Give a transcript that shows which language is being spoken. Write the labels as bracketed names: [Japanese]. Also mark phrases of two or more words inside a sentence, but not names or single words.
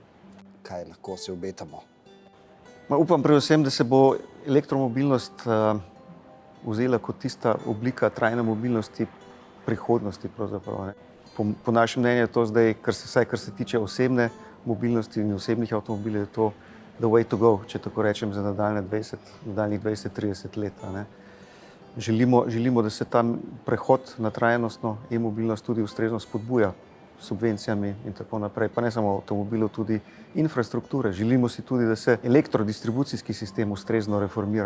[Slovenian] Kaj lahko se obetamo? Upam predvsem, da se bo elektromobilnost vzela kot tista oblika trajne mobilnosti prihodnosti pravzaprav. Ne. Po našem mnenju je to zdaj, kar se tiče osebne mobilnosti in osebnih avtomobilov, je to [English] the way to go, [Slovenian] če tako rečem, za nadaljnjih 20-30 let. Ne. Želimo, da se ta prehod na trajnostno e-mobilnost tudi ustrezno spodbuja s subvencijami in tako naprej. Pa ne samo avtomobilov, tudi infrastrukture. Želimo si tudi, da se elektrodistribucijski sistem ustrezno reformira.